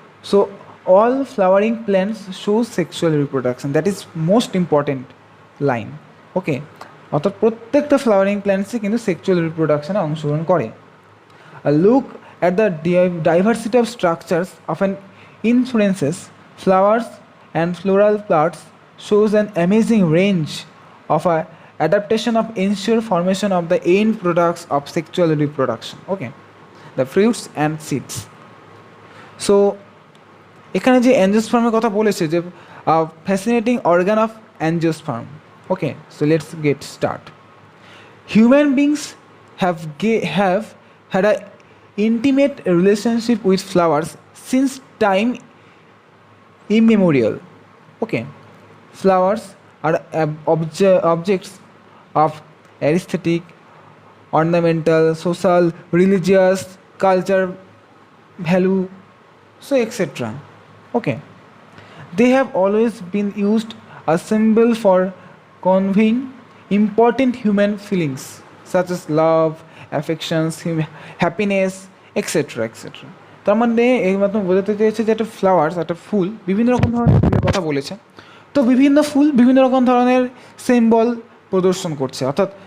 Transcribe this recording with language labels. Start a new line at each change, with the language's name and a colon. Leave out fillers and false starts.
English: So all flowering plants show sexual reproduction, that is most important line.
Bangla: ওকে, অর্থাৎ প্রত্যেকটা flowering প্ল্যান্টসে কিন্তু sexual রিপ্রোডাকশনে অংশগ্রহণ করে।
English: A look at the diversity of structures of an inflorescence, flowers and floral plants shows an amazing range of adaptation of ensure formation of the end products of sexual reproduction. Okay, the fruits and seeds.
Bangla: So এখানে যে অ্যাঞ্জিওস্পার্মের কথা বলেছে, যে
English: Fascinating organ of angiosperm. Okay, so let's get start. Human beings have had an intimate relationship with flowers since time immemorial. Okay, flowers are objects of aesthetic, ornamental, social, religious, culture value, so etc. Okay, they have always been used as symbol for conveying important human feelings such as love, affections, happiness, etc.
Bangla: তার মানে এই মাধ্যমে বোঝাতে চেয়েছে যে একটা flowers, একটা ফুল, বিভিন্ন রকম ধরনের ফুলের কথা বলেছে। তো বিভিন্ন ফুল বিভিন্ন রকম ধরনের সিম্বল প্রদর্শন করছে, অর্থাৎ